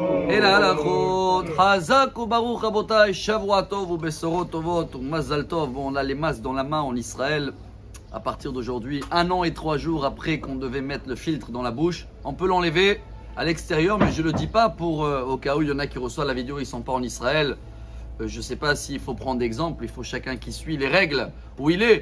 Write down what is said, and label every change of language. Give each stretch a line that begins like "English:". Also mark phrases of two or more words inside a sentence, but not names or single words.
Hebrew: אל ההלכות. חזק וברוך רבותיי, שבוע טוב ובשורות טובות ומזל טov.
French: Bon, on a les masques dans la main en Israël. À partir d'aujourd'hui, 1 an et 3 jours après qu'on devait mettre le filtre dans la bouche, on peut l'enlever à l'extérieur, mais je ne le dis pas pour au cas où il y en a qui reçoivent la vidéo, ils ne sont pas en Israël. Je ne sais pas s'il faut prendre d'exemple, il faut chacun qui suit les règles où il est.